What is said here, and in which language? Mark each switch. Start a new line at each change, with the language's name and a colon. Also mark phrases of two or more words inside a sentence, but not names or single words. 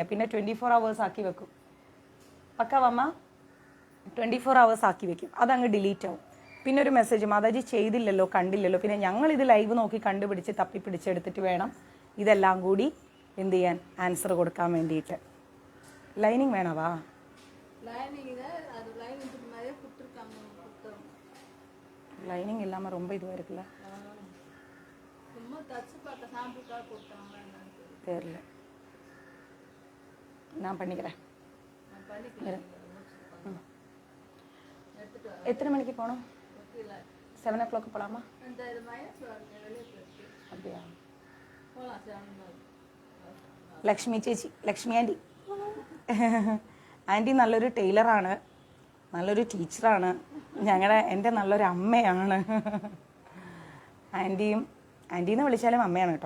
Malayalam: പിന്നെ 24 hours ആക്കി വെക്കും. പക്കാവമ്മ 24 hours ആക്കി വെക്കും. അതങ്ങ് ഡിലീറ്റ് ആവും. പിന്നെ ഒരു മെസ്സേജ്, മാതാജി ചെയ്തില്ലല്ലോ, കണ്ടില്ലല്ലോ. പിന്നെ ഞങ്ങളിത് ലൈവ് നോക്കി കണ്ടുപിടിച്ച് തപ്പി പിടിച്ചെടുത്തിട്ട് വേണം ഇതെല്ലാം കൂടി എന്ത് ചെയ്യാൻ, ആൻസർ കൊടുക്കാൻ വേണ്ടിയിട്ട്. ലൈനിങ് വേണവാ?
Tamil: லைனிங் இல்லாமல் ரொம்ப இதுவாக இருக்குல்ல, தெரியல. நான் பண்ணிக்கிறேன். எத்தனை மணிக்கு போகணும்? 7 o'clock போகலாமா? அப்படியா?
Malayalam: ലക്ഷ്മി ചേച്ചി, ലക്ഷ്മി ആൻറ്റി. ആൻറ്റി നല്ലൊരു ടൈലറാണ്, നല്ലൊരു ടീച്ചറാണ്, എൻ്റെ നല്ലൊരു അമ്മയാണ്. ആൻറ്റീന്ന് വിളിച്ചാലും അമ്മയാണ് കേട്ടോ.